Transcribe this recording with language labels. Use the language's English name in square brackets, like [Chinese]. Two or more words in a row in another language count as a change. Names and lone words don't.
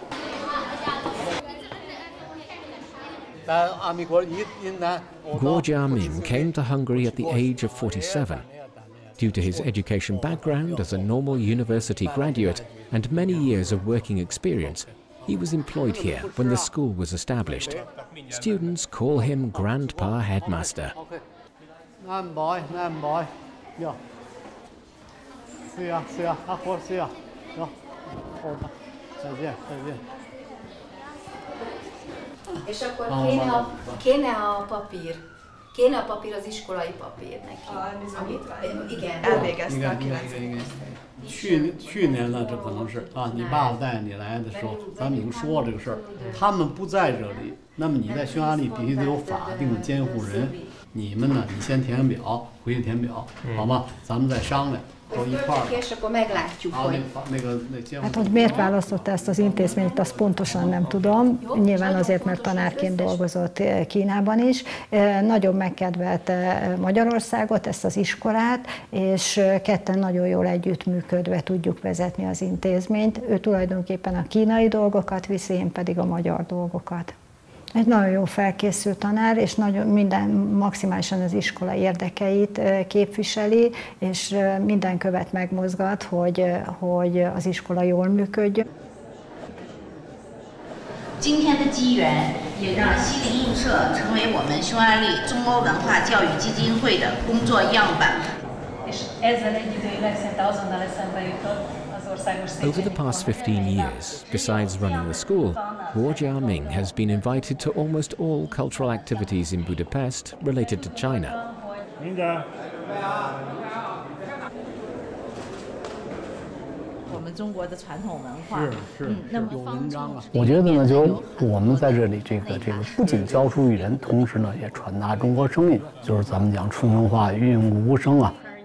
[English] Gorjamin came to Hungary at the age of 47. Due to his education background as a normal university graduate and many years of working experience, he was employed here when the school was established. Students call him Grandpa Headmaster. [Hungarian] És akkor kéne a papír. Kéne a papír, az iskolai papír neki. A bizonyítvány. Igen. Elvégezte a 9. [Chinese] 去年了，这可能是啊，你爸爸带你来的时候，咱们已经说这个事儿。他们不在这里，那么你在匈牙利必须得有法定的监护人。你们呢，你先填个表，回去填表，好吗？咱们再商量。 [Hungarian] Hát, hogy miért választotta ezt az intézményt, azt pontosan nem tudom. Nyilván azért, mert tanárként dolgozott Kínában is. Nagyon megkedvelte Magyarországot, ezt az iskolát, és ketten nagyon jól együttműködve tudjuk vezetni az intézményt. Ő tulajdonképpen a kínai dolgokat viszi, én pedig a magyar dolgokat. Egy nagyon jó felkészült tanár, és maximálisan az iskola érdekeit képviseli, és minden követ megmozgat, hogy az iskola jól működjön. [Chinese] 今天的机缘也让西泠印社成为我们匈牙利中欧文化教育基金会的工作样板。 [Hungarian] És ezzel egy időleg szinte azonnal eszembe jutott az [English] Over the past 15 years, besides running the school, Wang Yuxiang has been invited to almost all cultural activities in Budapest related to China. [Chinese] 我觉得呢，就是我们在这里这个不仅教书育人，同时呢也传达中国声音，就是咱们讲纯文化韵无声啊。